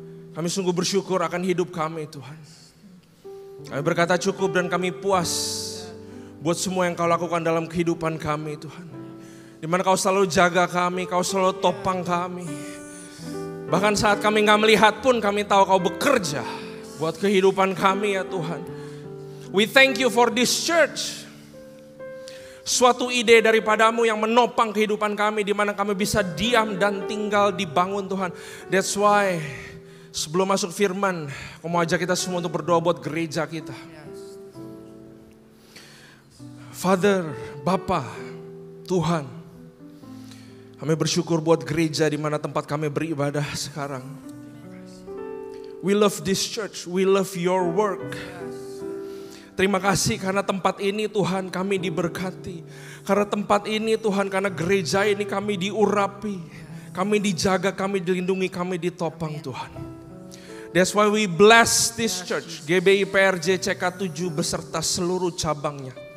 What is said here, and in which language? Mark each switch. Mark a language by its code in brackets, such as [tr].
[id] Kami sungguh bersyukur akan hidup kami Tuhan. Kami berkata cukup dan kami puas buat semua yang kau lakukan dalam kehidupan kami Tuhan. Di mana kau selalu jaga kami, kau selalu topang kami. Bahkan saat kami gak melihat pun kami tahu kau bekerja buat kehidupan kami ya Tuhan. [en] We thank you for this church. [id] Suatu ide daripadamu yang menopang kehidupan kami, di mana kami bisa diam dan tinggal dibangun Tuhan. [en] That's why [id] sebelum masuk firman, aku mau ajak kita semua untuk berdoa buat gereja kita. Father, Bapa, Tuhan, kami bersyukur buat gereja di mana tempat kami beribadah sekarang. [en] We love this church, we love your work. [id] Terima kasih karena tempat ini Tuhan kami diberkati. Karena tempat ini Tuhan, karena gereja ini kami diurapi. Kami dijaga, kami dilindungi, kami ditopang Tuhan. [en] That's why we bless this church, [id] GBI PRJ CK7 beserta seluruh cabangnya.